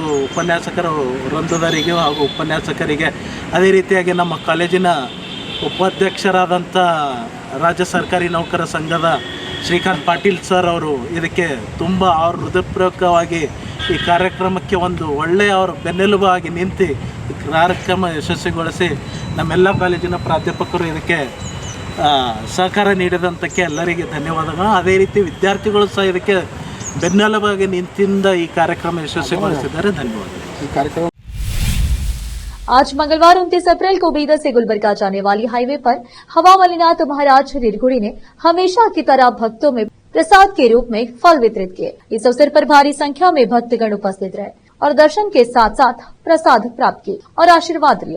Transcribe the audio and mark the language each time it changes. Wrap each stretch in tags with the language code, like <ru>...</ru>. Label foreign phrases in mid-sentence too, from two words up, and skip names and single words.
<kn>ಉಪನ್ಯಾಸಕರು ವೃಂದದವರಿಗೆ ಹಾಗೂ ಉಪನ್ಯಾಸಕರಿಗೆ, ಅದೇ ರೀತಿಯಾಗಿ ನಮ್ಮ ಕಾಲೇಜಿನ ಉಪಾಧ್ಯಕ್ಷರಾದಂಥ ರಾಜ್ಯ ಸರ್ಕಾರಿ ನೌಕರ ಸಂಘದ ಶ್ರೀಕಾಂತ್ ಪಾಟೀಲ್ ಸರ್ ಅವರು ಇದಕ್ಕೆ ತುಂಬ ಅವ್ರ ಹೃದಯಪೂರ್ವಕವಾಗಿ ಈ ಕಾರ್ಯಕ್ರಮಕ್ಕೆ ಒಂದು ಒಳ್ಳೆಯ ಅವರು ಬೆನ್ನೆಲುಬಾಗಿ ನಿಂತು ಈ ಕಾರ್ಯಕ್ರಮ ಯಶಸ್ವಿಗೊಳಿಸಿ ನಮ್ಮೆಲ್ಲ ಕಾಲೇಜಿನ ಪ್ರಾಧ್ಯಾಪಕರು ಇದಕ್ಕೆ ಸಹಕಾರ ನೀಡಿದಂಥಕ್ಕೆ ಎಲ್ಲರಿಗೆ ಧನ್ಯವಾದಗಳು. ಅದೇ ರೀತಿ ವಿದ್ಯಾರ್ಥಿಗಳು ಸಹ ಇದಕ್ಕೆ ಬೆನ್ನೆಲುಬಾಗಿ ನಿಂತಿಂದ ಈ ಕಾರ್ಯಕ್ರಮ ಯಶಸ್ವಿಗೊಳಿಸಿದ್ದಾರೆ. ಧನ್ಯವಾದಗಳು. ಈ ಕಾರ್ಯಕ್ರಮ</kn> <hi>आज मंगलवार 29 अप्रैल को बीदर से गुलबर्गा जाने वाली हाईवे पर हवा मलिनाथ महाराज निर्गुड़ी ने हमेशा की तरह भक्तों में प्रसाद के रूप में फल वितरित किए। इस अवसर पर भारी संख्या में भक्तगण उपस्थित रहे और दर्शन के साथ साथ प्रसाद प्राप्त किए और आशीर्वाद लिया।</hi>